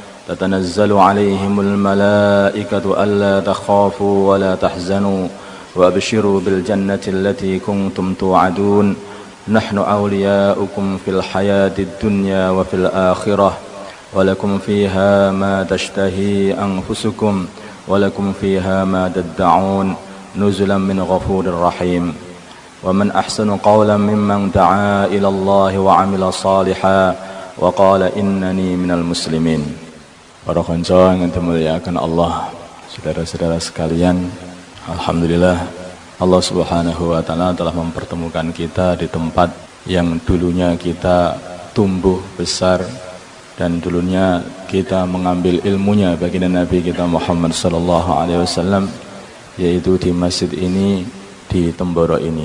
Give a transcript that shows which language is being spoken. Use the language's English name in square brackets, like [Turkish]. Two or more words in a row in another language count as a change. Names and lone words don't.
[Arabic] تتنزل عليهم الملائكة ألا تخافوا ولا تحزنوا وأبشروا بالجنة التي كنتم توعدون نحن أولياؤكم في الحياة الدنيا وفي الآخرة ولكم فيها ما تشتهي أنفسكم ولكم فيها ما تدعون نزلا من غفور رحيم ومن أحسن قولا ممن دعا إلى الله وعمل صالحا وقال إنني من المسلمين. [Javanese] Para konco [Indonesian] yang dimuliakan Allah, saudara-saudara sekalian, alhamdulillah Allah [Arabic] Subhanahu wa taala [Indonesian] telah mempertemukan kita di tempat yang dulunya kita tumbuh besar dan dulunya kita mengambil ilmunya baginda Nabi kita Muhammad [Arabic] sallallahu alaihi wasallam, [Indonesian] yaitu di masjid ini, di Temboro ini.